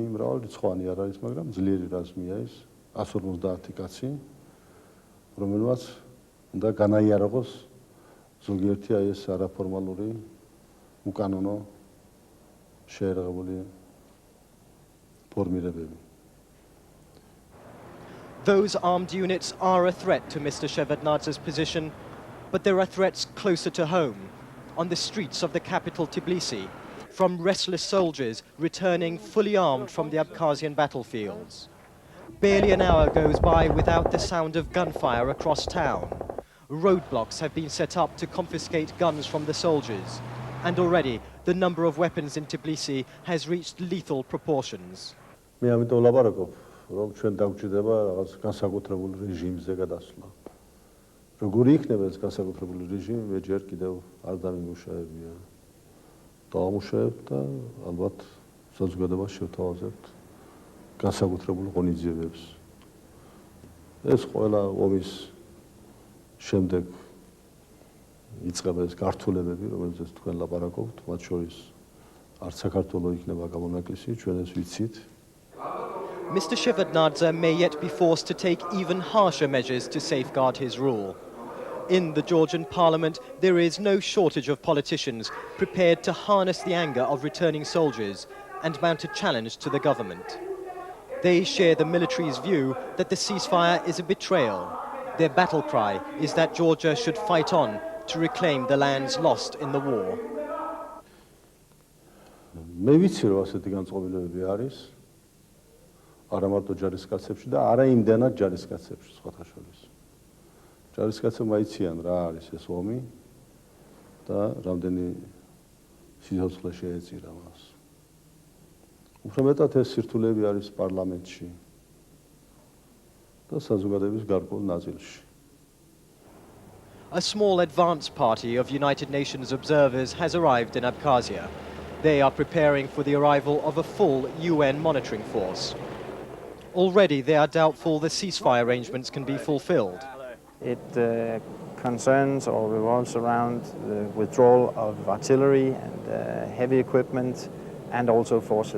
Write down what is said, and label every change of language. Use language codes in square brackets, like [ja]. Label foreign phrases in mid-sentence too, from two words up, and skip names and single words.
[ka] მრავალრიცხოვანი არ არის, მაგრამ ძლიერი რაზმია ის 150 კაცი, რომელმაც უნდა განაიარაღოს ზოგიერთი აი ეს არაფორმალური უკანონო შეერაღებული ფორმირებები. [en] Those armed units are a threat to Mr. Shevardnadze's position, but there are threats closer to home, on the streets of the capital Tbilisi, from restless soldiers returning fully armed from the Abkhazian battlefields. Barely an hour goes by without the sound of gunfire across town. Roadblocks have been set up to confiscate guns from the soldiers, and already the number of weapons in Tbilisi has reached lethal proportions. [ka] მე ამიტომ ვლაპარაკობ, რომ ჩვენ დაგვჭირდება რაღაც განსაკუთრებულ რეჟიმზე გადასვლა. Როგორი იქნება ეს განსაკუთრებული რეჟიმი, მე ჯერ კიდევ არ დამიმუშავებია. დავამუშავებთ და ალბათ საზოგადოებას შევთავაზებთ განსაკუთრებულ ღონისძიებებს. ეს ყველა ომის შემდეგ იწყება ეს გართულებები, რომელზეც თქვენ ლაპარაკობთ, მათ შორის არც საქართველო იქნება გამონაკლისი, ჩვენ ეს ვიცით. [en] Mr. Shevardnadze may yet be forced to take even harsher measures to safeguard his rule. In the Georgian parliament, there is no shortage of politicians prepared to harness the anger of returning soldiers and mount a challenge to the government. They share the military's view that the ceasefire is a betrayal. Their battle cry is that Georgia should fight on to reclaim the lands lost in the war. [ka] მე ვიცი რომ ასეთი განწყობილებები არის. არა მარტო ჯარისკაცებში და არა იმდენად ჯარისკაცებში სხვათა შორის. ჯარისკაცებმა იციან რა არის ეს ომი და რამდენი სიცოცხლე შეეწირა მას. უფრო მეტად ეს სირთულეები არის პარლამენტში და საზოგადოების გარკვეულ ნაწილში. [en] A small advance party of United Nations observers has arrived in Abkhazia. They are preparing for the arrival of a full UN monitoring force. Already they are doubtful the ceasefire arrangements can be fulfilled. It concerns or revolves around the withdrawal of artillery and heavy equipment and also forces.